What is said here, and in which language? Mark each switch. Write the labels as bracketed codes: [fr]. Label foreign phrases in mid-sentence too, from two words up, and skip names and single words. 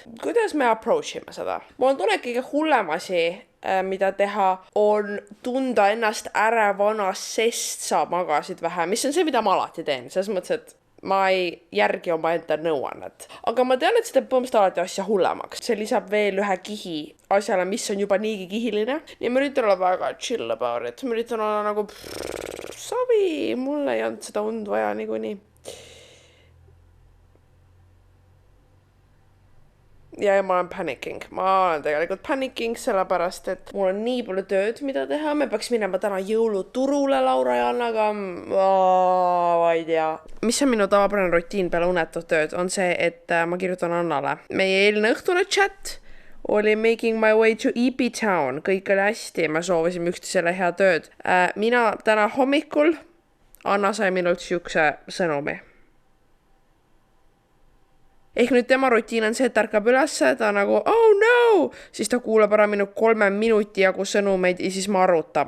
[et] Kuidas me approachime seda? Mul on tunne kõige hullem asi, mida teha, on tunda ennast ärevana, sest sa magasid vähe, mis on see, mida ma alati teen. Selles mõttes, et ma ei järgi oma enda nõuannet. Aga ma tean, et see teeb põhimõtteliselt alati asja hullemaks. See lisab veel ühe kihi asjale, mis on juba niigi kihiline. Nii ma üritan olla väga [en] chill about it. [et] Ma üritan olla nagu savi, mulle ei olnud seda und vaja niikuinii. Ja ma olen panicking. Ma olen tegelikult panicking sellepärast, et mul on nii palju tööd, mida teha. Me peaks minema täna jõuluturule Laura ja Annaga. Ma ei tea. Mis on minu tavapärane rutiin peale unetud tööd, on see, et ma kirjutan Annale. Meie eelne õhtune chat oli [en] making my way to EP Town. [et] Kõik oli hästi, me soovisime üksteisele hea tööd. Mina täna hommikul Anna sai minult siukse sõnumi. Ehk nüüd tema rutiin on see, et ärkab ülesse, ta nagu, [en] oh no, [et] siis ta kuulab ära minu 3 minuti jagu sõnumeid ja siis me arutame.